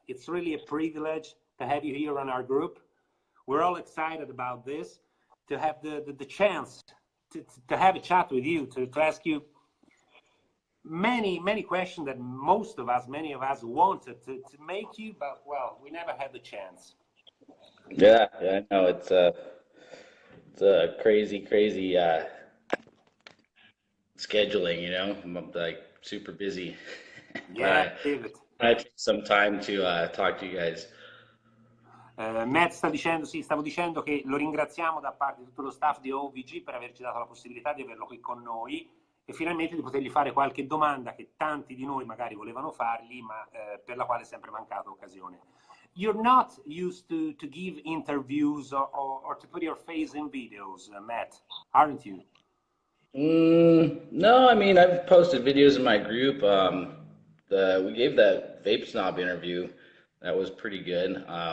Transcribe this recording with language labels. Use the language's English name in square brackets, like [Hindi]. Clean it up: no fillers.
[English] It's really a privilege to have you here on our group. We're all excited about this, to have the chance to have a chat with you, to ask you many questions that many of us wanted to make you, but well, we never had the chance. Yeah, I know it's a crazy scheduling, I'm like super busy. But Yeah, David. I take some time to talk to you guys. [Italian] Matt sta dicendo, sì, stavo dicendo che lo ringraziamo da parte di tutto lo staff di OVG per averci dato la possibilità di averlo qui con noi e finalmente di potergli fare qualche domanda che tanti di noi magari volevano fargli, ma per la quale è sempre mancata occasione. [English] You're not used to give interviews or to put your face in videos, Matt, aren't you? No, I mean I've posted videos in my group. We gave that Vape Snob interview. That was pretty good.